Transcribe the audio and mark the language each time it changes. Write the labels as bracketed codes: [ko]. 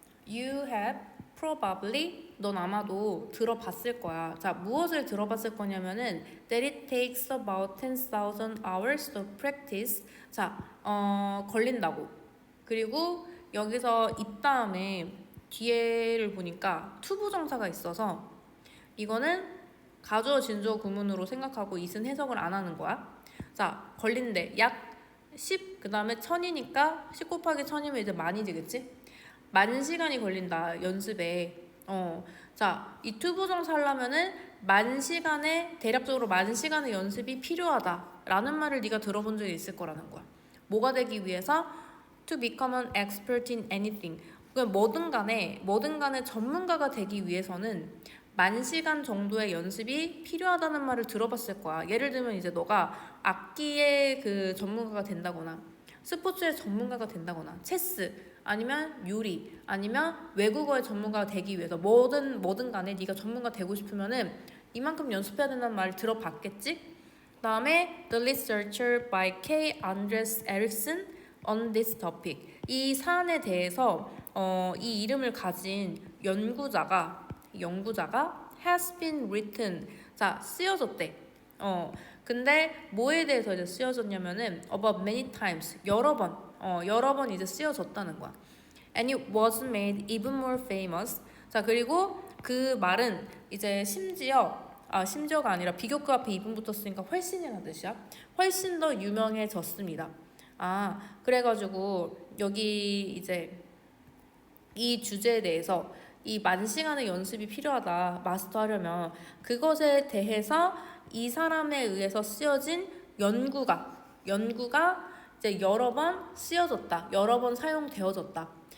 [en] You have probably, [ko] 넌 아마도 들어봤을 거야. 자, 무엇을 들어봤을 거냐면은 [en] that it takes about 10,000 hours to practice. [ko] 자, 걸린다고. 그리고 여기서 이 다음에 뒤에를 보니까 투부정사가 있어서 이거는 가주어 진주어 구문으로 생각하고 이은 해석을 안 하는 거야. 자, 걸린대. 약 10, 그 다음에 1000이니까 10 곱하기 1000이면 이제 만이 되겠지? 만 시간이 걸린다, 연습에. 자, 이 투부정사 하려면은 만 시간에, 대략적으로 만 시간의 연습이 필요하다라는 말을 네가 들어본 적이 있을 거라는 거야. 뭐가 되기 위해서? [en] To become an expert in anything. [ko] 그러니까 뭐든 간에 전문가가 되기 위해서는 만 시간 정도의 연습이 필요하다는 말을 들어봤을 거야. 예를 들면 이제 너가 악기의 그 전문가가 된다거나 스포츠의 전문가가 된다거나 체스 아니면 요리 아니면 외국어의 전문가가 되기 위해서 뭐든 간에 네가 전문가 되고 싶으면은 이만큼 연습해야 된다는 말을 들어봤겠지? [en] 그다음에 The researcher by K. Andres Erickson on this topic. [ko] 이 사안에 대해서 이 이름을 가진 연구자가 [en] has been written. [ko] 자, 쓰여졌대. 근데 뭐에 대해서 이제 쓰여졌냐면은 [en] about many times. [ko] 여러 번 이제 쓰여졌다는 거야. [en] And it was made even more famous. [ko] 자, 그리고 그 말은 이제 심지어가 아니라 비교급 앞에 even 붙었으니까 훨씬이라는 뜻이야. 훨씬 더 유명해졌습니다. 그래가지고 여기 이제 이 주제에 대해서 이 만 시간의 연습이 필요하다, 마스터하려면 그것에 대해서 이 사람에 의해서 쓰여진 연구가 이제 여러 번 쓰여졌다, 여러 번 사용되어졌다.